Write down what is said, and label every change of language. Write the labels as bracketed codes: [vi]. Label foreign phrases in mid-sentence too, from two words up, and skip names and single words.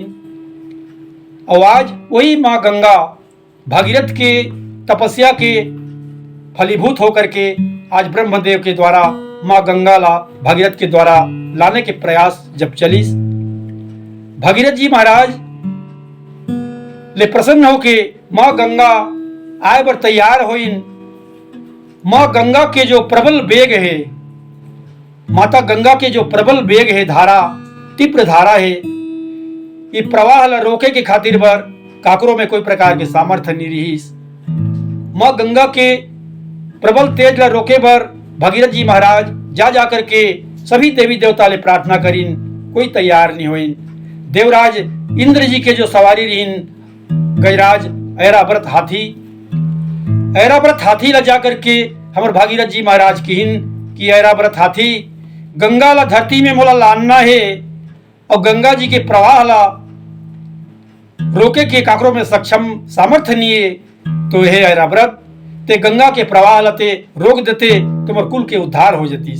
[hne] और आज वही माँ गंगा भागीरथ के तपस्या के फलीभूत होकर के आज ब्रह्मदेव के द्वारा माँ गंगा ला भागीरथ के द्वारा लाने के प्रयास जब चली भागीरथ जी महाराज ले प्रसन्न होके माँ गंगा आए बर तैयार होइन। माँ गंगा के जो प्रबल वेग है, माता गंगा के जो प्रबल वेग है, धारा तीव्र धारा है, ये प्रवाह ला रोके के खातिर बर काकरो में कोई प्रकार के सामर्थ्य नहीं रहीस। माँ गंगा के प्रबल तेज ला रोके बर भागीरथ जी महाराज जा करके सभी देवी देवता ले प्रार्थना करीन, कोई तैयार नहीं होइन। देवराज इंद्र जी के जो सवारी रहीन गजराज ऐरावत हाथी, ऐरावत हाथी ला जा करके हमर भागीरथ जी महाराज कहिन कि ऐरावत हाथी गंगा ला धरती में मोला लानना है और गंगा जी के प्रवाह ला रोके के काकरो में सक्षम सामर्थ्य नहीं है, तो हे ऐरावत ते गंगा के प्रवाह ला ते रोक देते तो मोर कुल के उद्धार हो जतीस।